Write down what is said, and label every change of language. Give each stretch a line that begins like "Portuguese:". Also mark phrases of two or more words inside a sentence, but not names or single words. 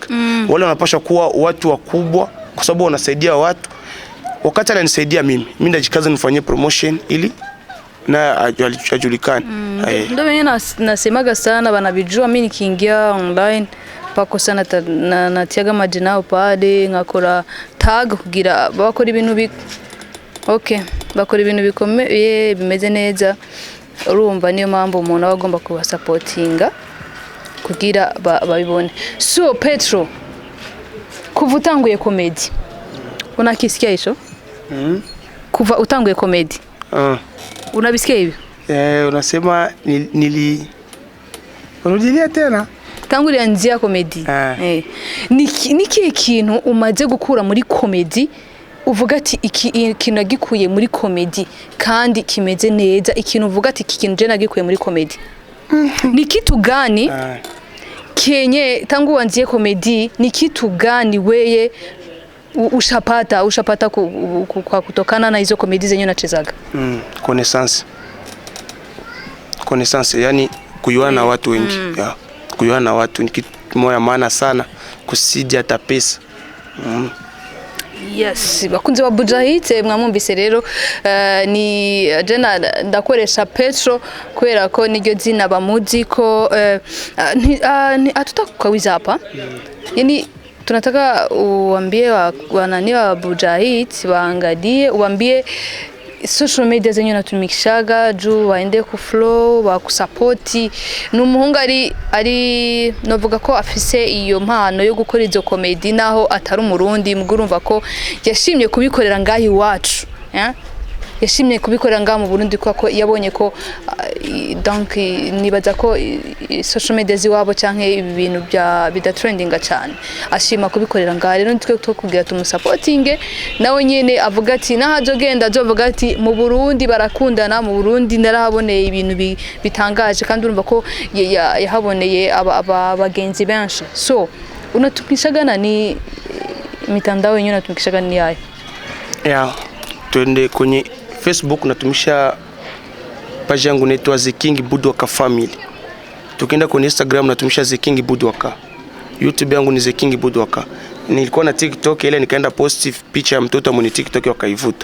Swahili: Wale wanapaswa kuwa watu wakubwa kwa sababu wanasaidia watu. Wakati ananisaidia mimi ndajikaza nifanyie promotion ili na ajulikane. Ndio mimi nasemaga sana banabijua mimi nikiingia online pako sana natiaga majina pale
Rundi: ngakora tag kugira bakora ibintu bakora ibintu bikomeye bimeze neza.
Swahili: Urumva niyo mpamvu umuntu aba agomba kuba supportinga kugira babibone.
Rundi: So Petro, kuva utanguye comedy
Swahili: unakisikia hicho?
Rundi: Kuva utanguye comedy
Swahili: unabisikia hivi? Unasema urudilia tena tangu lianzia comedy.
Rundi: Niki kintu umaze gukura muri comedy uvuga ati ikintu nagikuye muri comedy kandi kimeze neza, ikintu uvuga ati iki kintu je nagikuye muri comedy?
Swahili: Ni kitu gani kenye tangu wanzie comedy, ni kitu gani weye ushapata kwa kutokana na hizo comedy zenye unachezaga? Connaissance, yani kuyuana na watu wengi. Kuyuana na watu ni kitu moja maana sana kusidi hata pesa. Yes,
Rundi: bakunze wa Budwaka mwamwumvise rero, ni jena ndakoresha Petro kubera ko niryo zina bamuzi ko atutakukawiza hapa.
Swahili: Yani tunataka uambie wanani wa Budwaka waangalie, uambie social media zenye unatumikishaga juu waende ku flow bakusupporti.
Rundi: Numuhungu ari novuga ko afise iyo mpano yo gukora izo comedy naho atari umurundi, mugurumva ko yashimye kubikorera ngahi iwacu. Yashimye kubikorera ngaha mu Burundi ko yabonye ko donc nibaza ko social media ziwabo canke ibintu bya bidatrendinga cyane, ashima kubikorera ngaha. Rero nitwe kugira tumusupportinge nawe nyene avuga ati nahajogenda azovuga ati mu Burundi barakundana, mu Burundi narahaboneye ibintu bitangaje kandi urumva ko yahaboneye abagenzi benshi.
Swahili: So unatumikishagana ni mitandao yenyewe unatumikishagana ni yayo? Twende kwenye Facebook natumisha page yangu inaitwa The King Budwaka Family. Tukienda kwenye Instagram natumisha The King Budwaka. YouTube yangu ni The King Budwaka. Nilikuwa na TikTok ile nikaenda post picha ya mtoto mwenye TikTok wakaivuta.